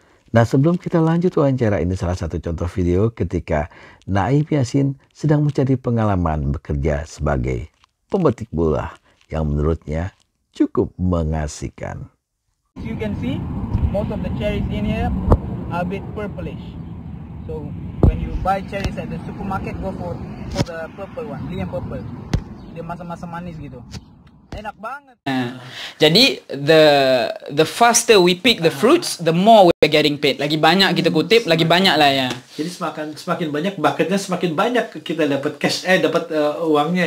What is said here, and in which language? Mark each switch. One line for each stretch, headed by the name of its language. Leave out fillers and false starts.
Indonesian: Nah, sebelum kita lanjut wawancara, ini salah satu contoh video ketika Naim Yassin sedang mencari pengalaman bekerja sebagai pemetik buah yang menurutnya cukup mengasihkan.
English: You can see most of the cherries in here are a bit purplish. So when you buy cherries at the supermarket, go for the purple one, Liam purple. Dia masam-masam manis gitu. Enak banget. Jadi the faster we pick the fruits, the more we're getting paid.
Malay: Lagi banyak kita kutip, lagi banyak lah ya.
Indonesian: Jadi semakin banyak bucketnya, semakin banyak kita dapat cash, dapat uangnya.